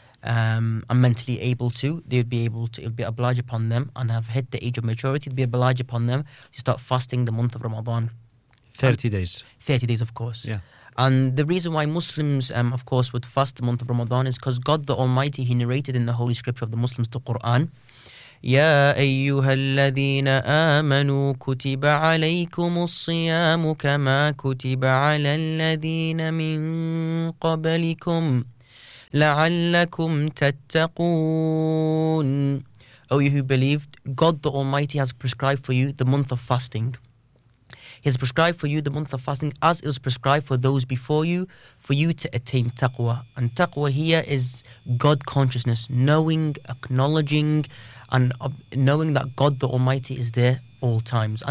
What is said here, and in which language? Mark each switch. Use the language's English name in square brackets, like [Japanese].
[English] And mentally able to, they'd be able to, it'd be obliged upon them, and have hit the age of maturity, it'd be obliged upon them to start fasting the month of Ramadan. 30 days, of course. Yeah. And the reason why Muslims, of course, would fast the month of Ramadan is because God the Almighty, He narrated in the Holy Scripture of the Muslims, the Quran, [Arabic] يا أيها الذين آمنوا كتب عليكم الصيام كما كتب على الذين من قبلكم لعلكم تتقون. [English] O you who believed, God the Almighty has prescribed for you the month of fasting. He has prescribed for you the month of fasting as it was prescribed for those before you, for you to attain taqwa. And taqwa here is God consciousness, knowing, acknowledging, and knowing that God the Almighty is there all times.